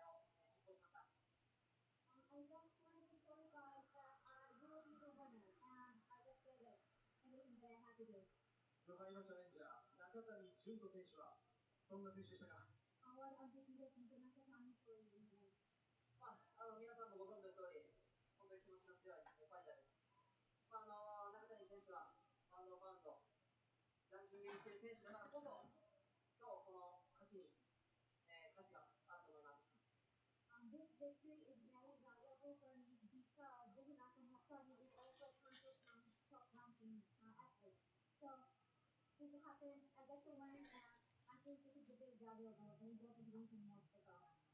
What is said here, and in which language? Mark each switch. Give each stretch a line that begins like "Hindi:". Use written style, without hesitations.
English: I just wanted to show you guys that I will be the winner, and I just did it. Everything that I had to do.
Japanese: 無敗のチャレンジャー、中谷潤人選手はどんな選手でしたか？
English: Our undefeated Junto Nakatani for you.
Japanese: 皆さんもご存知の通り、本当に気持ちの強いファイターです。中谷選手はパウンドパウンド、ランキングにしている選手だからこそ、今日この勝ちが
English: victory is very valuable for me because Junto Nakatani is also top ranking athlete. So this happened, I get to learn, and I think this is a very valuable and important win for me as well.